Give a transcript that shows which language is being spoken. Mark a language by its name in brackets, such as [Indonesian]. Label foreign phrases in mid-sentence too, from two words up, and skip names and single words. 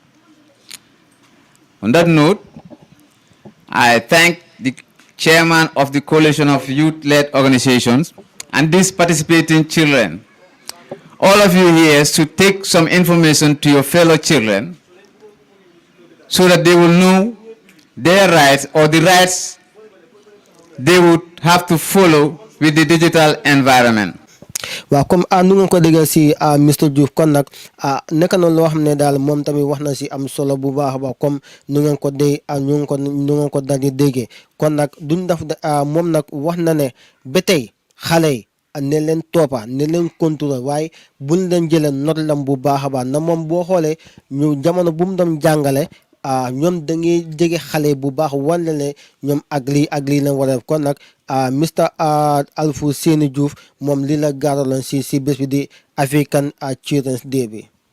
[English] On that note, I thank the chairman of the Coalition of Youth-Led Organizations and these participating children. All of you here should take some information to your fellow children so that they will know their rights or the rights they would have to follow with the digital environment. [Wolof] waaw comme nu ngeen ko déggal si Mr Diouf kon nag nekk na loo xam ne daal moom tamit wax na si am solo bu baax a baax comme nu ngeen ko daal di déggee kon nag duñ def moom nag wax na ne ba tey xale yi ne leen toppa ne leen contrôle waaye buñ leen jëlee not lam bu baax a baax na moom boo xoolee ñu jamono bu mu doon jàngale ñoom da ngay jege xale bu baax wan ne ñoom ak lii lañ war a def kon nag Mr Alfu Seni Diouf moom lii la gaaraloon si bés bi di African Children's Day bi.